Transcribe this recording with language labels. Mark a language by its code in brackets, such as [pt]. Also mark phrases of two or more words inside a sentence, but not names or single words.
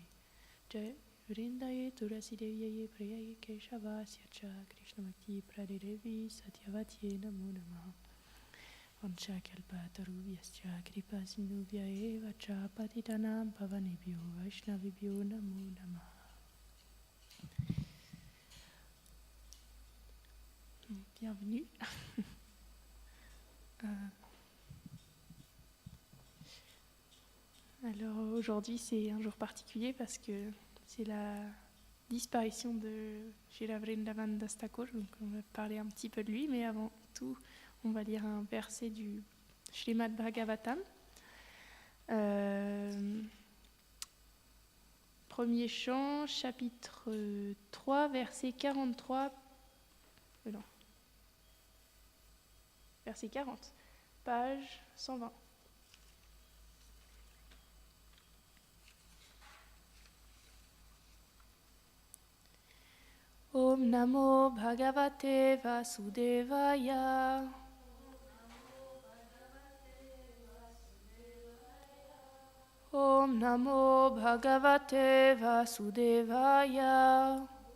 [sa] Jai Vrindaye Tulasi Deviye Priyaye Keshavasya Cha Krishna Bhakti Pradedevi Satyavatiye Namo Namaha. Vanchakalpatarubhyascha Kripa Sindhubhya Eva Cha Patitanam Pavanebhyo Vaishnavibhyo Namo Namaha. [fr] Bienvenue. Alors aujourd'hui c'est un jour particulier parce que c'est la disparition de Srila Vrindavan Das Thakur, donc on va parler un petit peu de lui, mais avant tout on va lire un verset du Srimad Bhagavatam. Premier chant, chapitre 3, verset 43. Non. Verset 40, page 120. [sa] Om Namo Bhagavate Vasudevaya. Om Namo Bhagavate Vasudevaya.